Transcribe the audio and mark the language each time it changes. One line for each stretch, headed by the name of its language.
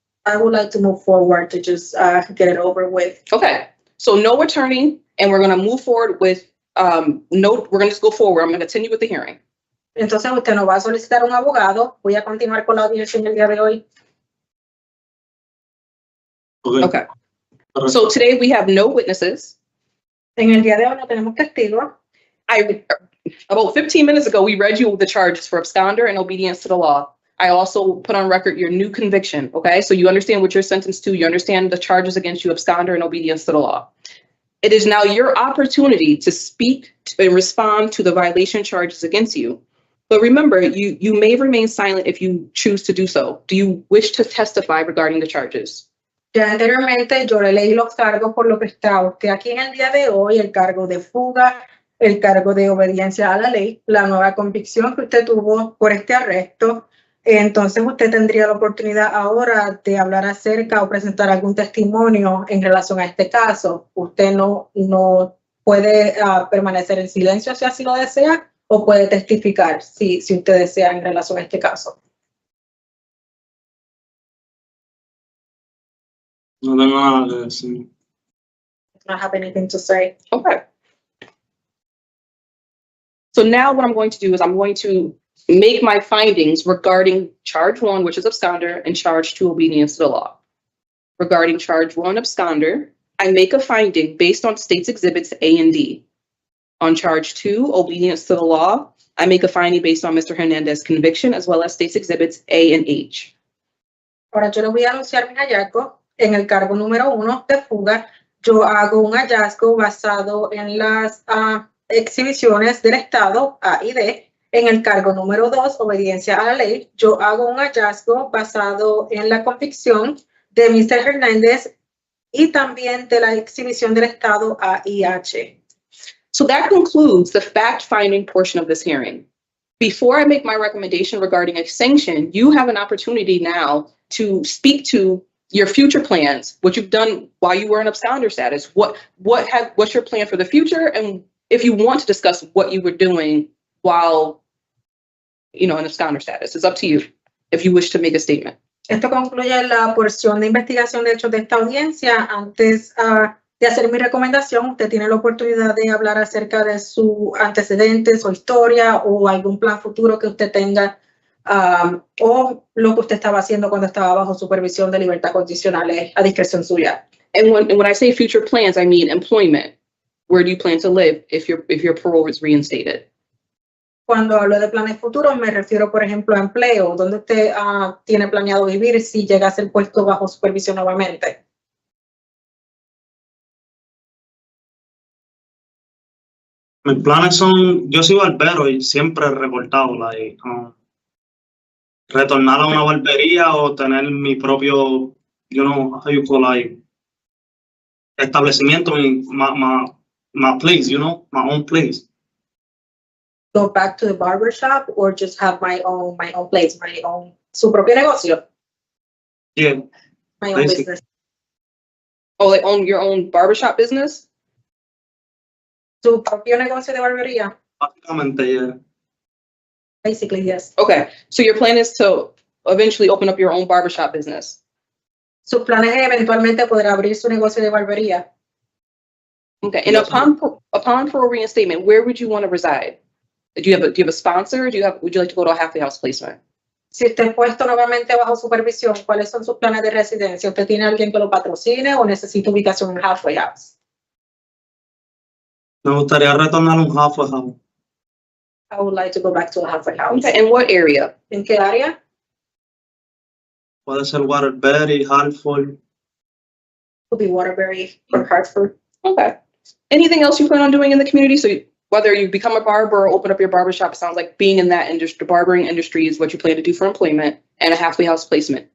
English: I would like to move forward to just get it over with. Okay, so no attorney, and we're going to move forward with, we're going to just go forward. I'm going to continue with the hearing.
Spanish: Entonces usted no va a solicitar un abogado. Voy a continuar con la audiencia en el día de hoy.
English: Okay. So today we have no witnesses.
Spanish: En el día de hoy no tenemos testigos.
English: About 15 minutes ago, we read you the charges for absconder and obedience to the law. I also put on record your new conviction, okay? So you understand what you're sentenced to. You understand the charges against you, absconder and obedience to the law. It is now your opportunity to speak and respond to the violation charges against you. But remember, you may remain silent if you choose to do so. Do you wish to testify regarding the charges?
Spanish: Ya anteriormente yo le leí los cargos por lo que está usted aquí en el día de hoy, el cargo de fuga, el cargo de obediencia a la ley, la nueva convicción que usted tuvo por este arresto. Entonces usted tendría la oportunidad ahora de hablar acerca o presentar algún testimonio en relación a este caso. Usted no puede permanecer en silencio si así lo desea, o puede testificar si usted desea en relación a este caso. No tengo nada que decir.
English: I don't have anything to say. Okay. So now what I'm going to do is I'm going to make my findings regarding charge 1, which is absconder, and charge 2, obedience to the law. Regarding charge 1, absconder, I make a finding based on state's exhibits A and D. On charge 2, obedience to the law, I make a finding based on Mr. Hernandez's conviction as well as state's exhibits A and H.
Spanish: Ahora yo le voy a anunciar mi hallazgo. En el cargo número 1 de fuga, yo hago un hallazgo basado en las exhibiciones del Estado A y D. En el cargo número 2, obediencia a la ley, yo hago un hallazgo basado en la convicción de Mr. Hernández y también de la exhibición del Estado A y H.
English: So that concludes the fact-finding portion of this hearing. Before I make my recommendation regarding a sanction, you have an opportunity now to speak to your future plans, what you've done while you were in absconder status. What's your plan for the future? And if you want to discuss what you were doing while, in absconder status, it's up to you if you wish to make a statement.
Spanish: Esto concluye la porción de investigación de hechos de esta audiencia. Antes de hacer mi recomendación, usted tiene la oportunidad de hablar acerca de sus antecedentes o historia o algún plan futuro que usted tenga o lo que usted estaba haciendo cuando estaba bajo supervisión de libertad condicional a discreción suya.
English: And when I say future plans, I mean employment. Where do you plan to live if your parole is reinstated?
Spanish: Cuando hablo de planes futuros, me refiero, por ejemplo, a empleo. ¿Dónde usted tiene planeado vivir si llega a ser puesto bajo supervisión nuevamente? Mis planes son, yo soy barbero y siempre he recortado retornar a una barbería o tener mi propio,
English: you know, how you call like, establecimiento, my place, you know, my own place. Go back to the barber shop or just have my own place,
Spanish: su propio negocio,
English: Yeah, my own Basic. business. Oh, like own your own barbershop business?
Spanish: Su propio negocio de barbería, básicamente, yeah.
English: basically, yes. Okay, so your plan is to eventually open up your own barbershop business?
Spanish: Sus planes es eventualmente poder abrir su negocio de barbería.
English: Okay, and Yes, upon parole reinstatement, where would you want to reside? Do you have a sponsor? Would you like to go to a halfway house placement?
Spanish: Si usted es puesto nuevamente bajo supervisión, ¿cuáles son sus planes de residencia? ¿Usted tiene alguien que lo patrocine o necesita ubicación en halfway house? Me gustaría retornar a un halfway house.
English: I would like to go back to a halfway house. Okay, in what area?
Spanish: ¿En qué área? Puede ser Waterbury, Hartford.
English: Could be Waterbury or Hartford. Okay. Anything else you plan on doing in the community? So whether you become a barber or open up your barbershop, it sounds like being in that industry, the barbering industry is what you plan to do for employment and a halfway house placement.